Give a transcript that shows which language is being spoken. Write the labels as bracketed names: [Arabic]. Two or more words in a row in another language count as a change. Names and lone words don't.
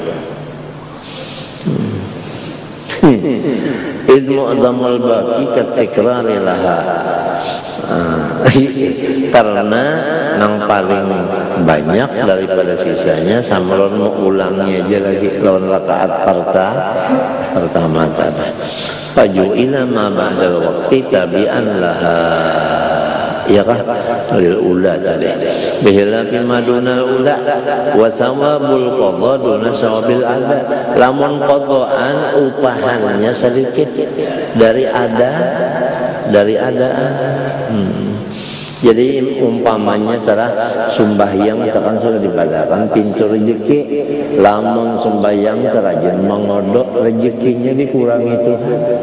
[Arabic] إذ معظم الباقي كالتكرار لها. [Banjar] Karena yang paling banyak daripada sisanya sama lawan mau ulangi aja lagi lawan rakaat pertama tadi. [Arabic] فجعل ما بعد الوقت تابعا لها. [Banjar] Ya kah? [Arabic] للأولى [Banjar] tadi. [Arabic] بخلاف ما دون الأولى وثواب القضاء دون ثواب الأداء. [Banjar] Lamun qadhaan upahannya sedikit dari adaan. Jadi umpamanya terah sembahyang tekan sudah dibadakan pintu rezeki, lamun sembahyang terajin mengodok rezekinya dikurangi Tuhan.